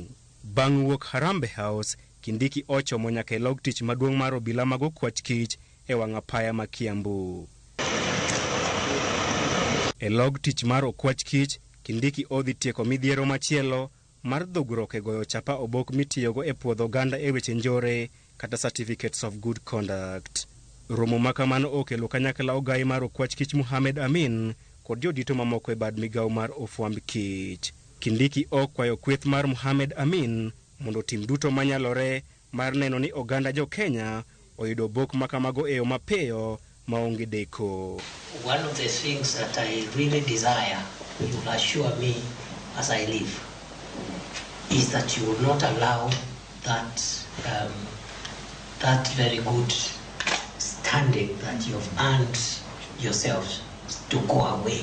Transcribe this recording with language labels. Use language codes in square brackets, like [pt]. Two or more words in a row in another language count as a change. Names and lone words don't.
[luo] Bang' wuok Harambee House, Kindiki ochomo nyaka e log tich maduong' mar obila mag okwach kich e wang' apaya ma Kiambu. E log tich mar okwach kich, Kindiki odhi tieko midhiero machielo mar dhugruok e goyo chapa obok mitiyogo e puodho oganda e weche njore kata [en] certificates of good conduct. [luo] Romo makamano okelo kanyakla ogai mar okwach kich Mohamed Amin kod jodito mamoko e bad migawo mar ofwamb kich. Kindiki okwayo kweth mar Mohamed Amin mondo tim duto manyalore mar neno ni oganda jo Kenya oyudo obok makamago e yo mapiyo maonge deko. [en] One of the things that I really desire, you will assure me as I live, is that you will not allow that that very good standing that you have earned yourselves to go away.